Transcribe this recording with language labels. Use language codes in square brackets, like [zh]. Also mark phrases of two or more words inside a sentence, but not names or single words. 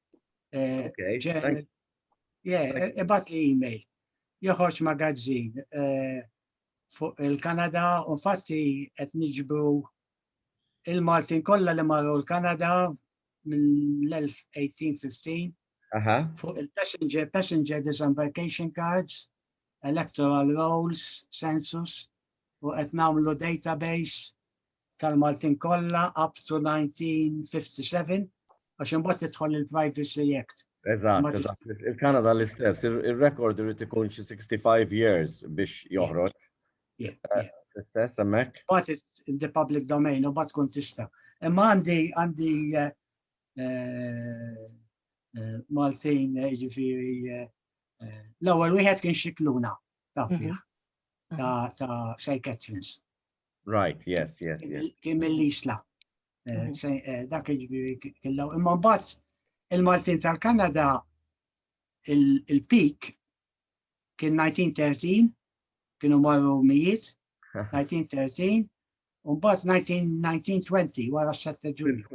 [mt] Ibat li email. Joħroġ magaġin fuq il-Kanada u fatti qed niġbru il-Maltin kollha li marru l-Kanada minn l-1815 fuq il- [en] passenger disembarkation cards, electoral rolls, census, [mt] u qed nagħmlu database tal-Maltin kollha [en] up to [mt] 1957 għax imbagħad tidħol il-Privacy Act. Eżatt. Il-Kanada l-istess, il-rekord irid ikun xi 65 years biex joħroġ. L-istess hemmhekk. [en] But it's in the public domain [mt] u bad tkun tista'. Imma għandi Maltin ġifieri l-ewwel wieħed kien Xikluna taf bih ta' St. Catherine's. [en] Right, yes. [mt] Kien mill-Isla. Dak ġifieri kien l-ewwel. Imma mbagħad il-Maltin tal-Kanada il-peak kien 1913, kienu marru mijiet, 1913, u mbagħad 1920 wara s-7 Ġunju.